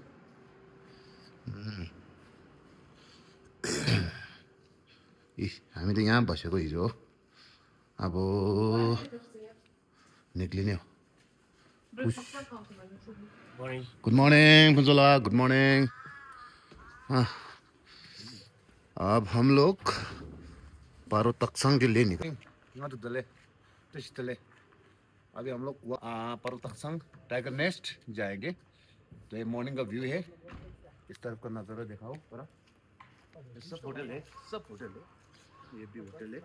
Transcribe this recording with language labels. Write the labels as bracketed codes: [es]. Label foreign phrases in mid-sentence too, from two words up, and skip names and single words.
[ne] हामी त यहाँ बसेको हिजो। अब निक्लिने हो। [en] good morning Kunjala, good morning. [hi] अब हम लोग पारो तक्संग के लिए निकले। अभी हम लोग पारो तक्संग टाइगर नेस्ट जाएंगे। तो ये मॉर्निंग का व्यू है। इस तरफ का नज़ारा दिखाओ पूरा। सब होटल है, सब होटल है। ये भी होटल है।